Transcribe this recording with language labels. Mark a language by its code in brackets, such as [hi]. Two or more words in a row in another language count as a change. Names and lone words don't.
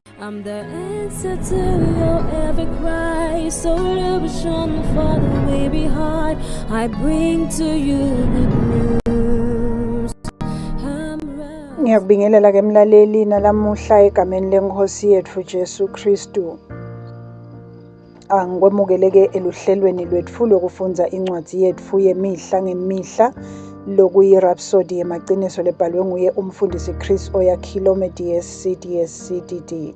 [en] I'm the answer to your every cry. So illusion for the way behind. I bring to you good news. [ss] Ngiyakubingelela ke mlaleli nalamuhla egameni lenkosi yethu Jesu Kristu. Angikwemukeleke eluhlelweni lwethu lokufundza incwadi yethu yemihla ngemihla lokuyirhapsody yemaqiniso lebhalwe nguye umfundisi Chris Oyakhilome DSCDD.